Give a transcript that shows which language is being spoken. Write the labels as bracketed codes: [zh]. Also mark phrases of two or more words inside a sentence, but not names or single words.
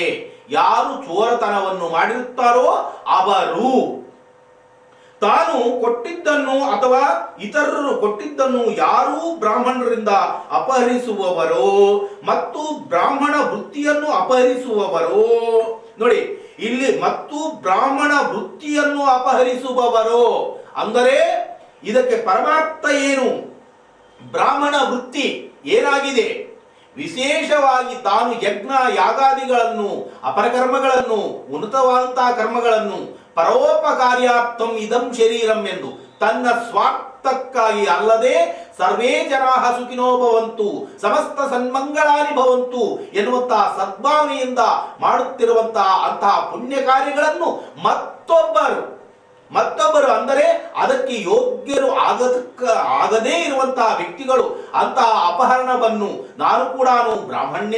[kn] ಯಾರು ಚೋರತನವನ್ನು ಮಾಡಿರುತ್ತಾರೋ ಅವರು ತಾನು ಕೊಟ್ಟಿದ್ದನ್ನು ಅಥವಾ ಇತರರು ಕೊಟ್ಟಿದ್ದನ್ನು ಯಾರೂ ಬ್ರಾಹ್ಮಣರಿಂದ ಅಪಹರಿಸುವವರೋ ಮತ್ತು ಬ್ರಾಹ್ಮಣ ವೃತ್ತಿಯನ್ನು ಅಪಹರಿಸುವವರೋ, ನೋಡಿ ಇಲ್ಲಿ ಮತ್ತು ಬ್ರಾಹ್ಮಣ ವೃತ್ತಿಯನ್ನು ಅಪಹರಿಸುವವರೋ ಅಂದರೆ ಇದಕ್ಕೆ ಪರಮಾರ್ಥ ಏನು? ಬ್ರಾಹ್ಮಣ ವೃತ್ತಿ ಏನಾಗಿದೆ? ವಿಶೇಷವಾಗಿ ತಾನು ಯಜ್ಞ ಯಾಗಾದಿಗಳನ್ನು ಅಪರಕರ್ಮಗಳನ್ನು ಉನ್ನತವಾದಂತಹ ಕರ್ಮಗಳನ್ನು [sa] ಪರೋಪಕಾರ್ಯಾರ್ಥಂ ಇದಂ ಶರೀರಂ [kn] ಎಂದು ತನ್ನ ಸ್ವಾರ್ಥಕ್ಕಾಗಿ ಅಲ್ಲದೆ [sa] ಸರ್ವೇ ಜನಾಃ ಸುಖಿನೋ ಭವಂತು ಸಮಸ್ತ ಸನ್ಮಂಗಳಾನಿ ಭವಂತು [kn] ಎನ್ನುವಂತಹ ಸದ್ಭಾವನೆಯಿಂದ ಮಾಡುತ್ತಿರುವಂತಹ ಅಂತಹ ಪುಣ್ಯ ಕಾರ್ಯಗಳನ್ನು ಮತ್ತೊಬ್ಬರು ಅಂದರೆ ಅದಕ್ಕೆ ಯೋಗ್ಯರು ಆಗದೇ ಇರುವಂತಹ ವ್ಯಕ್ತಿಗಳು ಅಂತಹ ಅಪಹರಣವನ್ನು ನಾನು ಕೂಡ ಬ್ರಾಹ್ಮಣ್ಯೇ